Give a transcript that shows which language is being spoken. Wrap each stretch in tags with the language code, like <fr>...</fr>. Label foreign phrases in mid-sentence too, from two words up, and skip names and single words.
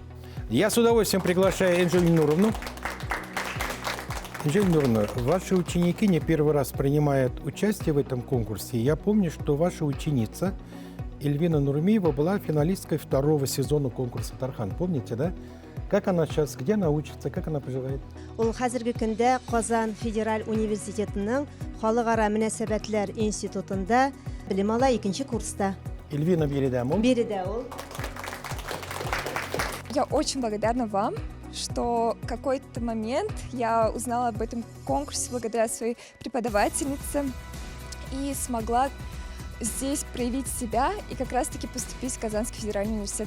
<ru>Я с удовольствием приглашаю Энджель Нуровну. Энджель Нуровна, ваши ученики не первый раз принимают участие в этом конкурсе. Я помню, что ваша ученица Эльвина Нурмиева была финалисткой второго сезона конкурса «Тархан». Помните, да? Как она сейчас, где она учится, как она поживает?</ru> <tt>Ул хәзерге көндә Казан федераль университетының Халыкара мөнәсәбәтләр институтында белем ала, 2-нче курста. Эльвина Биредә ул. Биредә ул.</tt> <ru>Я очень благодарна вам, что в какой-то момент я узнала об этом конкурсе благодаря своей преподавательнице и смогла здесь проявить себя и как раз-таки поступить в Казанский федеральный университет.</ru>